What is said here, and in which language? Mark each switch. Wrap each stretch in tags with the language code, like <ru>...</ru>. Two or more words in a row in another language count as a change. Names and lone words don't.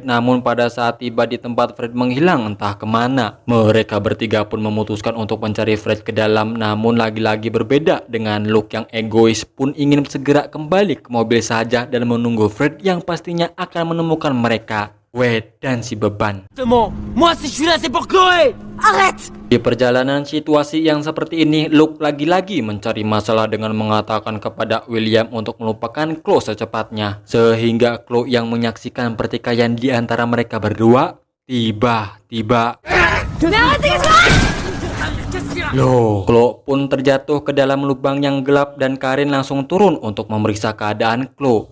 <id>Namun pada saat tiba di tempat, Fred menghilang entah kemana. Mereka bertiga pun memutuskan untuk mencari Fred ke dalam. Namun lagi-lagi berbeda dengan Luke yang egois pun ingin segera kembali ke mobil saja dan menunggu Fred yang pastinya akan menemukan mereka. Wade dan si beban.</id> <fr>Moi, si je suis là, c'est pour Chloé. Arrête!</fr> <id>Di perjalanan situasi yang seperti ini, Luke lagi-lagi mencari masalah dengan mengatakan kepada William untuk melupakan Chloe secepatnya. Sehingga Chloe yang menyaksikan pertikaian di antara mereka berdua, tiba-tiba loh, Chloe pun terjatuh ke dalam lubang yang gelap dan Karin langsung turun untuk memeriksa keadaan Chloe.</id>